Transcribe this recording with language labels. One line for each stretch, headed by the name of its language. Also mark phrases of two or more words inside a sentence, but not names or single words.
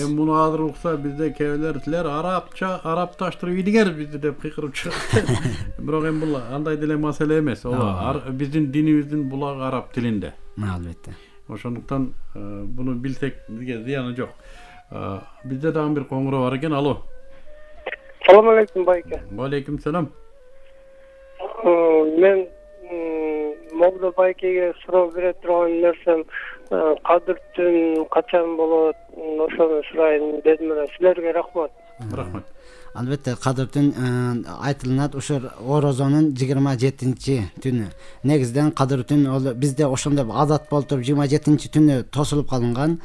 Kyrgyz: Муну азыр укса бизде кээ силер арабча арабташтырып ийдиңер бизди деп кыйкырып чыгат. Бирок бул андай деле маселе эмес. Биздин динибиздин булагы араб тилинде. Албетте. Ошондуктан буну билсек бизге зыяны жок. Бизде дагы бир коңгуроо бар экен. Алло.
Arabic: السلام عليكم bayke. عليكم سلام.
Kyrgyz: Men Mogda baykege суроо бере турган нерсем Кадыр түн качан болот, ошону сурайын дедим эле. Силерге рахмат. Рахмат. Албетте Кадыр түн айтылынат ошо Орозонун 27-түнү. Негизден Кадыр түн ол бизде ошондой адат болуп туруп 27-түнү тосулуп калынган.